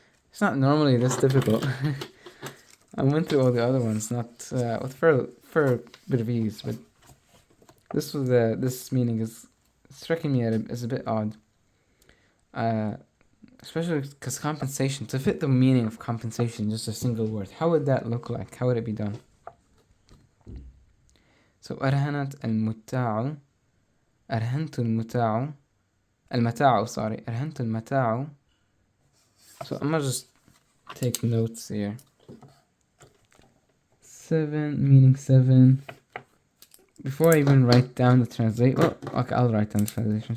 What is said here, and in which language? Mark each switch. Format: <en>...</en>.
<en>It's not normally this difficult. I went through all the other ones, not with for a bit of ease, but this meaning is striking me as a bit odd. Especially because compensation, to fit the meaning of compensation, just a single word, how would that look like? How would it be done? So</en> <ar>أرهنت المتاع. أرهنت المتاع.</ar> <en>المتاع, sorry.</en> <ar>أرهنت المتاع.</ar> <en>So I'm gonna just take notes here. 7, meaning 7. Before I even write down the translation, okay, I'll write down the translation.</en>